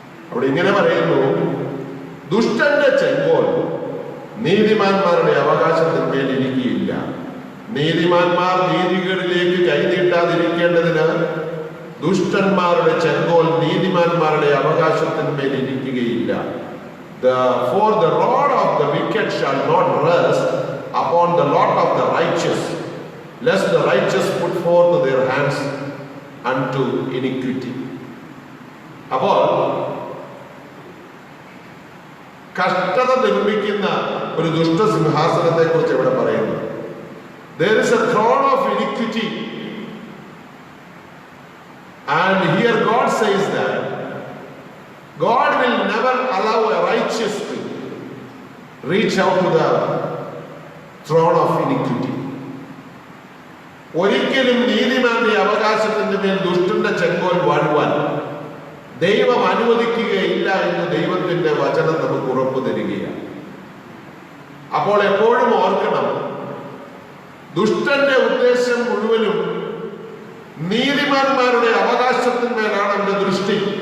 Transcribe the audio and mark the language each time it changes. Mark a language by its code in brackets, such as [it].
[ml] അവിടെ ഇങ്ങനെ പറയുന്നു, ദുഷ്ടന്റെ ചെങ്കോൽ നീതിമാന്മാരുടെ അവകാശത്തിന്മേൽ ഇരിക്കുകയില്ല. നീതിമാന്മാർ നീതികളിലേക്ക് കൈനീട്ടാതിരിക്കേണ്ടതിന് ദുഷ്ടന്മാരുടെ ചെങ്കോൽ നീതിമാന്മാരുടെ അവകാശത്തിന്മേൽ ഇരിക്കുകയില്ല. [en] For the rod of the wicked shall not rest upon the lot of the righteous, lest the righteous put forth their hands unto iniquity. [ml] അപ്പോൾ കഷ്ടത നിർമ്മിക്കുന്ന ഒരു ദുഷ്ടസിംഹാസനത്തെ കുറിച്ച് ഇവിടെ പറയുന്നു. [en] There is a throne of iniquity, and here God says that God will never allow a righteous to reach out to the throne of iniquity. [ml] ഒരിക്കലും നീതിമാന്റെ അവകാശത്തിന്റെ മേൽ ദുഷ്ടന്റെ ചെങ്കോൽ വാഴുവാൻ ദൈവം അനുവദിക്കുകയില്ല എന്ന് ദൈവത്തിന്റെ വചനം നമുക്ക് ഉറപ്പു തരികയാണ്. അപ്പോൾ എപ്പോഴും ഓർക്കണം, ദുഷ്ടന്റെ ഉദ്ദേശം മുഴുവനും നീതിമാന്മാരുടെ അവകാശത്തിന്മേലാണ് അവന്റെ ദൃഷ്ടി.